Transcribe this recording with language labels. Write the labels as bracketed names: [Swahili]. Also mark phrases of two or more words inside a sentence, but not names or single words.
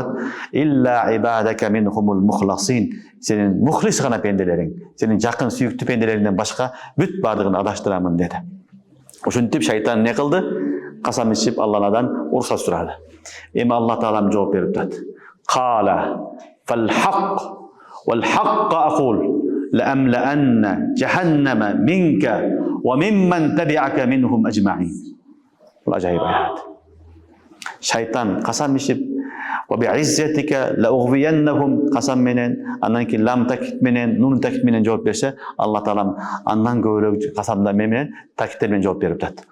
[Arabic] إلا عبادك منهم المخلصين, [Kyrgyz] сенин мухлис гана пенделериң, сенин жакын сүйүктүү пенделериңден башка бүт бардыгын адаштырамын деди. Ошентип шайтан не кылды? Касам ичип Аллахдан уруксат сурады. Эми Алла Таалам жооп берип атат. [Arabic] قال فالحق والحق أقول لأملأن جهنم منك وممن تبعك منهم أجمعين. [Kyrgyz] Бул ажайып аят. Шайтан касам ичип [Arabic] وبعزتك لأغوينهم, [Kyrgyz] касам менен, андан кийин лам такит менен, нун такит менен жооп берсе, Алла Таалам андан көбүрөөк касамдар менен такиттер менен жооп берип атат.